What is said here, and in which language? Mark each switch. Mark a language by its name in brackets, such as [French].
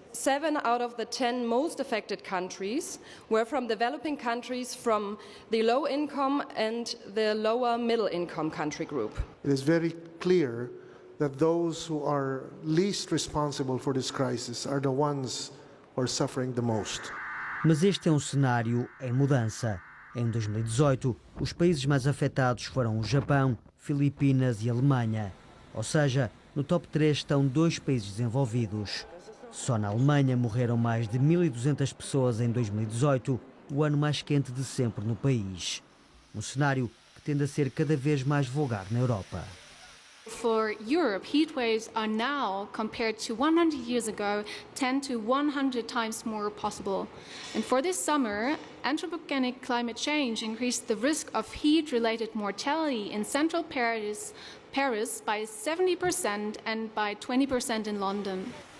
[English] 7 out of the 10 most affected countries were from developing countries from the low income and the lower middle income country group. It is very clear that those who are least responsible for this crisis are the ones who are suffering the most. [Portuguese] Mas este é um cenário em mudança. Em 2018, os países mais afetados foram o Japão, Filipinas e Alemanha. Ou seja, no top 3 estão 2 países desenvolvidos. Só na Alemanha morreram mais de 1.200 pessoas em 2018, o ano mais quente de sempre no país. Um cenário que tende a ser cada vez mais vulgar na Europa. [English] For Europe, heat waves are now, compared to 100 years ago, 10 to 100 times more possible. And for this summer, anthropogenic climate change increased the risk of heat-related mortality in central Paris by 70% and by 20% in London.